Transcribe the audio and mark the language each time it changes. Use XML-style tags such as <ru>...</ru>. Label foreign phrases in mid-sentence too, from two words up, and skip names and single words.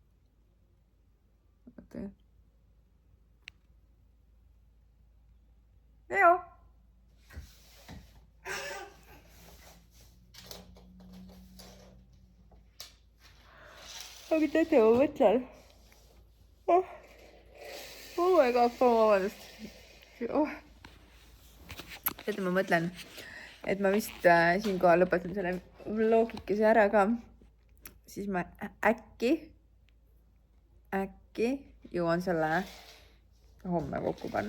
<et>Vaata. Leo! Aga teate, ma mõtlen.</et> <en>Oh my god,</en> <et>vabandust. Teate, ma mõtlen, et ma vist siinkohal lõpetan selle vlogikese ära ka. Siis ma äkki jõuan selle homme kokku panna.</et>